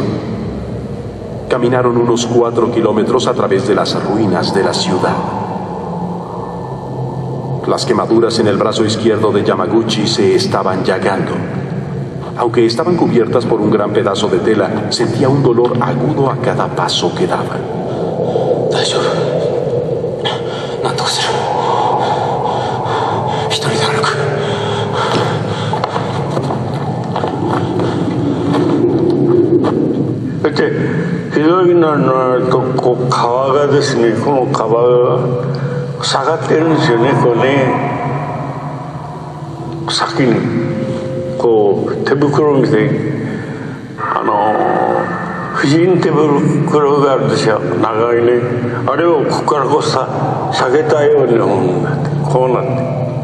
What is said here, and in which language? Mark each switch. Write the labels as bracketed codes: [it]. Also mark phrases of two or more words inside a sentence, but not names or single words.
[es] Caminaron unos 4 kilómetros a través de las ruinas de la ciudad. Las quemaduras en el brazo izquierdo de Yamaguchi se estaban llagando. Aunque estaban cubiertas por un gran pedazo de tela, sentía un dolor agudo a cada paso que daba. [ja] ひどいのになるとこう川がですね、この川が下がってるんですよね、こうね、先にこう手袋みたいに婦人手袋があるでしょ、長いね、あれをここからこう下げたようなものになってこうなって。